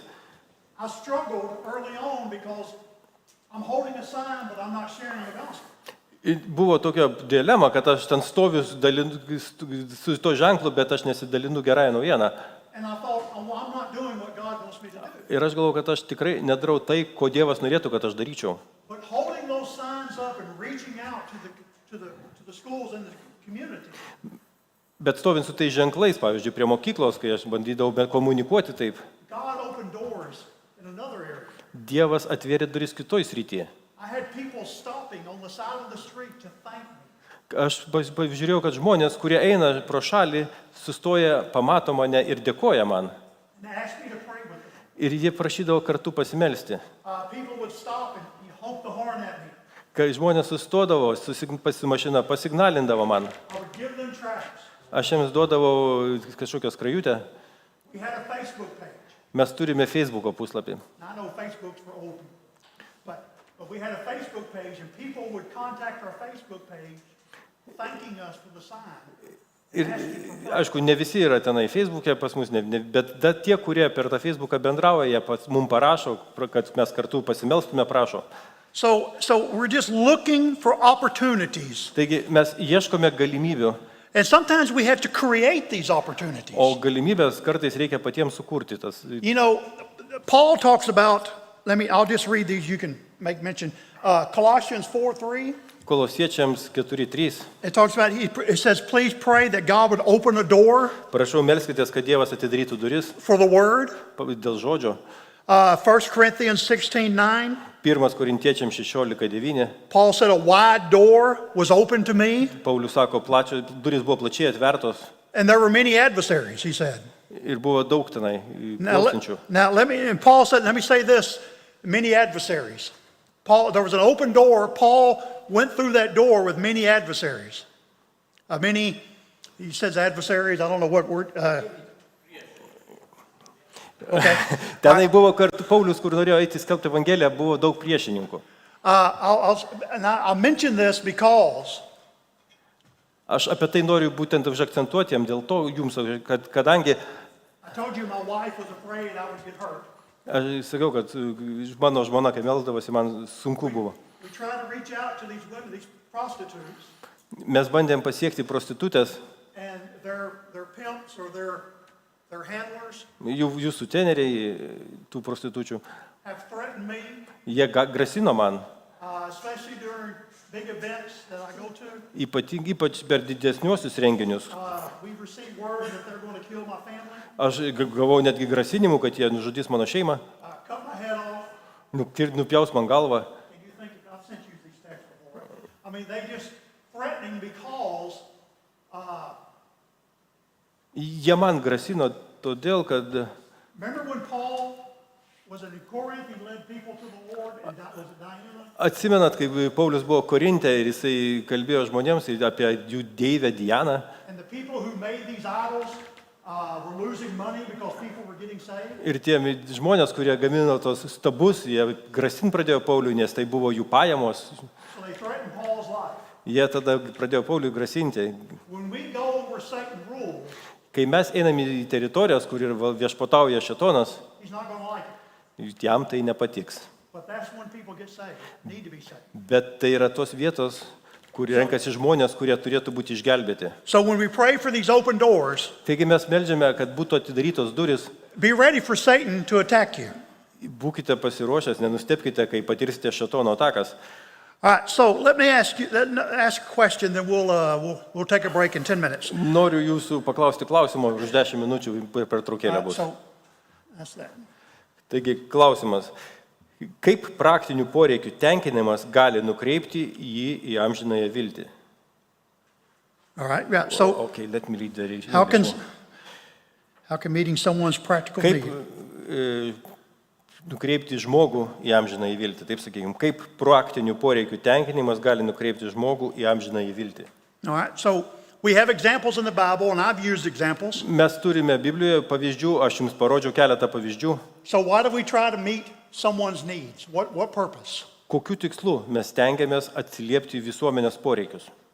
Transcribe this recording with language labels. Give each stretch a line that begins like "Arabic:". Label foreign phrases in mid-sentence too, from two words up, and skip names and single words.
English: I struggled early on because I'm holding a sign, but I'm not sharing the gospel.
Lithuanian: buvo tokia dilema, kad aš ten stoviu su to ženklu, bet aš nesidalinu gerąją naujieną.
English: And I thought, oh, well, I'm not doing what God wants me to do.
Lithuanian: Ir aš galvoju, kad aš tikrai nedarau tai, ko Dievas norėtų, kad aš daryčiau.
English: But holding those signs up and reaching out to the schools and the community,
Lithuanian: Bet stovint su tais ženklais, pavyzdžiui, prie mokyklos, kai aš bandydavau komunikuoti taip,
English: God opened doors in another area.
Lithuanian: Dievas atvėrė duris kitoj srityje.
English: I had people stopping on the side of the street to thank me.
Lithuanian: Aš žiūrėjau, kad žmonės, kurie eina pro šalį, sustoja, pamato mane ir dėkoja man.
English: And asked me to pray with them.
Lithuanian: Ir jie prašydavo kartu pasimelsti.
English: People would stop and honk the horn at me.
Lithuanian: Kai žmonės sustodavo, pasimašina, pasignalindavo man.
English: I would give them tracts.
Lithuanian: Aš jiems duodavau kažkokią skrajutę.
English: We had a Facebook page.
Lithuanian: Mes turime Facebooko puslapį.
English: I know Facebook's for old people. But we had a Facebook page and people would contact our Facebook page thanking us for the sign.
Lithuanian: Ir aišku, ne visi yra tenai Facebook'e pas mus, bet tie, kurie per tą Facebooką bendrauja, jie mums parašo, kad mes kartu pasimelstume, prašo.
English: So we're just looking for opportunities.
Lithuanian: Taigi mes ieškome galimybių,
English: And sometimes we have to create these opportunities.
Lithuanian: o galimybės kartais reikia patiems sukurti tas.
English: You know, Paul talks about, I'll just read these, you can make mention. Colossians 4:3.
Lithuanian: Kolosiečiams 4:3.
English: It talks about, it says, please pray that God would open a door
Lithuanian: Prašau, melskitės, kad Dievas atidarytų duris
English: for the word.
Lithuanian: dėl žodžio.
English: 1 Corinthians 16:9.
Lithuanian: 1 Korintiečiams 16:9.
English: Paul said a wide door was open to me,
Lithuanian: Paulius sako, duris buvo plačiai atvertos
English: and there were many adversaries, he said.
Lithuanian: ir buvo daug tenai klausančių.
English: And Paul said, let me say this, many adversaries. There was an open door. Paul went through that door with many adversaries. He says adversaries, I don't know what word. Okay.
Lithuanian: Tenai buvo kartu Paulius, kur norėjo eiti skelbti Evangeliją, buvo daug priešininkų.
English: I'll mention this because
Lithuanian: Aš apie tai noriu būtent užakcentuoti jam, dėl to jums, kadangi
English: I told you my wife was afraid I would get hurt.
Lithuanian: aš sakiau, kad mano žmona, kai melsdavosi, man sunku buvo.
English: We try to reach out to these women, these prostitutes,
Lithuanian: Mes bandėm pasiekti prostitutės,
English: and their pimps or their handlers
Lithuanian: jų suteneriai, tų prostitučių,
English: have threatened me,
Lithuanian: jie grasino man,
English: especially during big events that I go to.
Lithuanian: ypač per didesniuosius renginius.
English: We've received word that they're going to kill my family,
Lithuanian: Aš gavau netgi grasinimų, kad jie nužudys mano šeimą,
English: cut my head off,
Lithuanian: nupjaus man galvą.
English: and you think I've sent you these texts before. I mean, they just threatening because
Lithuanian: Jie man grasino todėl, kad
English: remember when Paul was in Corinth, he led people to the Lord, and that was Diana.
Lithuanian: atsimenat, kai Paulius buvo Korinte ir jisai kalbėjo žmonėms apie jų deivę Dianą.
English: And the people who made these idols were losing money because people were getting saved.
Lithuanian: Ir tie žmonės, kurie gamino tos stabus, jie grasin pradėjo Pauliui, nes tai buvo jų pajamos.
English: So they threatened Paul's life.
Lithuanian: Jie tada pradėjo Pauliui grasinti.
English: When we go where Satan rules,
Lithuanian: Kai mes einame į teritorijas, kur ir viešpatauja šėtonas,
English: he's not going to like it.
Lithuanian: jam tai nepatiks.
English: But that's when people get saved, need to be saved.
Lithuanian: Bet tai yra tos vietos, kur renkasi žmonės, kurie turėtų būti išgelbėti.
English: So when we pray for these open doors,
Lithuanian: Taigi mes meldžiame, kad būtų atidarytos duris.
English: be ready for Satan to attack you.
Lithuanian: Būkite pasiruošęs, nenustepkite, kai patirsite šėtono atakas.
English: All right, so let me ask a question, then we'll take a break in 10 minutes.
Lithuanian: Noriu jūsų paklausti klausimo, už 10 minučių per traukėlę bus.
English: So that's that.
Lithuanian: Taigi klausimas, kaip praktinių poreikių tenkinimas gali nukreipti jį į amžinąją viltį?
English: All right, yeah. So Okay, let me read the English how can one. meeting someone's practical
Lithuanian: Kaip
English: need?
Lithuanian: nukreipti žmogų į amžinąją viltį? Taip sakykime, kaip praktinių poreikių tenkinimas gali nukreipti žmogų į amžinąją viltį?
English: All right, so we have examples in the Bible, and I've used examples.
Lithuanian: Mes turime Biblijoje pavyzdžių, aš jums parodžiau keletą pavyzdžių.
English: So why do we try to meet someone's needs? What purpose?
Lithuanian: Kokiu tikslu mes tengiamės atsiliepti visuomenės poreikius?